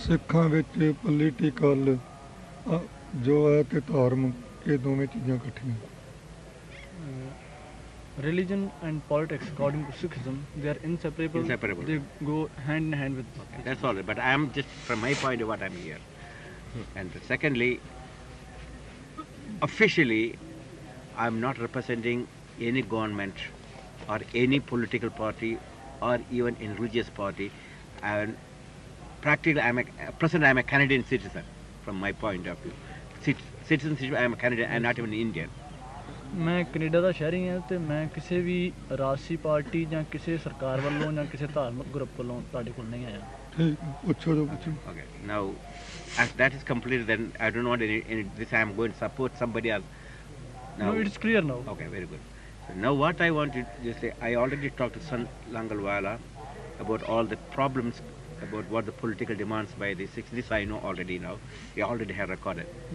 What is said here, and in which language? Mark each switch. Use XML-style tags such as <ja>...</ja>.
<pa>ਸਿੱਖਾਂ ਵਿੱਚ ਪੋਲੀਟੀਕਲ ਜੋ ਹੈ ਤੇ ਧਾਰਮਿਕ ਇਹ ਦੋਵੇਂ ਚੀਜ਼ਾਂ ਇਕੱਠੀਆਂ</pa> <en>religion and politics according to Sikhism they are inseparable. They go hand in hand with okay, that's all, but I am just from my point of what I am here. And secondly, officially I am not representing any government or any political party or even a religious party. And practically, presently I am a Canadian citizen from my point of view. Citizenship, I am a Canadian, I am not even an Indian.</en> <pa>ਮੈਂ Canada ਦਾ ਸ਼ਹਿਰੀ ਹਾਂ ਤੇ ਮੈਂ ਕਿਸੇ ਵੀ ਰਾਸ਼ਟਰੀ party ਜਾਂ ਕਿਸੇ ਸਰਕਾਰ ਵੱਲੋਂ ਜਾਂ ਕਿਸੇ ਧਾਰਮਿਕ ਗਰੁੱਪ ਵੱਲੋਂ ਤੁਹਾਡੇ ਕੋਲ ਨਹੀਂ ਆਇਆ ਠੀਕ ਪੁੱਛੋ ਜੋ ਪੁੱਛੋ</pa> <en>Okay, now as that is completed, then I don't want any this I am going to support somebody else. No, it's clear now. Okay, very good. So now what I want to just say, I already talked to San Langalwala about all the problems, about what the political demands by the Sikhs. This I know already now. He already have recorded.</en>